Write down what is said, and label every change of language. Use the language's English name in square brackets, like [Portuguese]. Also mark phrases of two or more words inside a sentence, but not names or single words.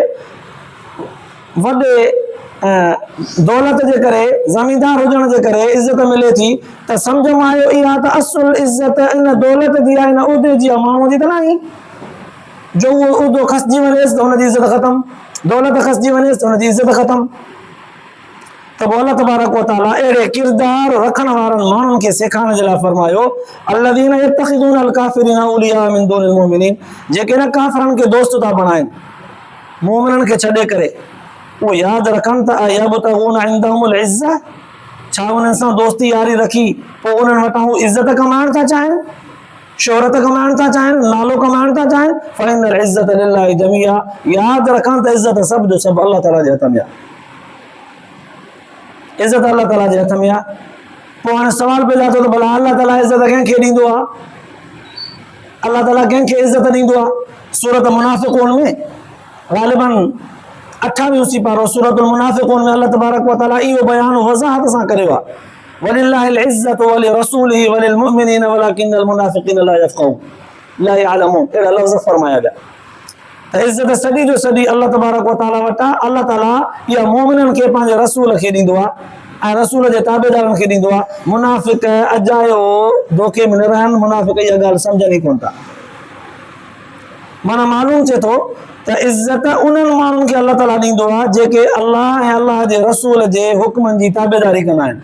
[Sindhi] वॾे दौलत जे करे ज़मींदार हुजण जे करे इज़त मिले थी, त सम्झ में आयो इहा त असुल इज़त इन दौलत जी आहे, इन उहिदे जी आहे, माण्हूअ जी त न आहे। जो उहो उहिदो खसिजी वञेसि त हुनजी इज़त ख़तमु, दौलत खसिजी वञेसि त हुनजी इज़त ख़तमु। त पोइ अल्लाह तबारक व तआला अहिड़े किरदार रखण वारनि माण्हुनि खे सेखारण जे लाइ फरमायो [Arabic] الذين يتخذون الكافرين أولياء من دون المؤمنين, [Sindhi] जेके न काफ़िरनि खे दोस्त था बणाइनि मोमिननि खे छॾे करे, उहो यादि रखनि त [Arabic] أيبتغون عندهم العزة, [Sindhi] छा उन्हनि सां दोस्ती यारी रखी पोइ उन्हनि वटां हू इज़त कमाइण था चाहिनि, शोहरत कमाइण था चाहिनि, नालो कमाइण था चाहिनि, [Arabic] فإن العزة لله جميعا, [Sindhi] यादि रखनि त इज़त सभ जो सभु अल्लाह ताला जे हथ में आहे, इज़त अल्लाह ताला जे हथ में आहे। पोइ हाणे सवाल पैदा थियो त भला अलाह ताला इज़त कंहिंखे ॾींदो आहे? अलाह ताला कंहिंखे इज़त ॾींदो आहे? सूरत मुनाफ़िक़ून में ग़ालिबन 28 सिपारो सूरतुल मुनाफ़िक़ून में अल्लाह तबारक व तआला इहो बयान वज़ाहत सां करियो आहे, [Arabic] ولله العزة ولرسوله وللمؤمنين ولكن المنافقين لا يفقهون لا يعلمون. [Sindhi] अहिड़ा लफ़्ज़ फरमाया विया त इज़त सॼी जो सॼी अल्लाह तबारक व तआला वटां अल्लाह ताला इहा मोमिननि खे पंहिंजे रसूल खे ॾींदो आहे ऐं रसूल जे ताबेदारनि खे ॾींदो आहे। मुनाफ़िक़ अजायो धोखे में न रहनि, मुनाफ़िक़ इहा ॻाल्हि सम्झनि ई कोन था। माना मालूम थिए थो त इज़त उन्हनि माण्हुनि खे अल्लाह ताला ॾींदो आहे जेके अल्लाह ऐं अल्लाह जे रसूल जे हुक्मनि जी ताबेदारी कंदा आहिनि।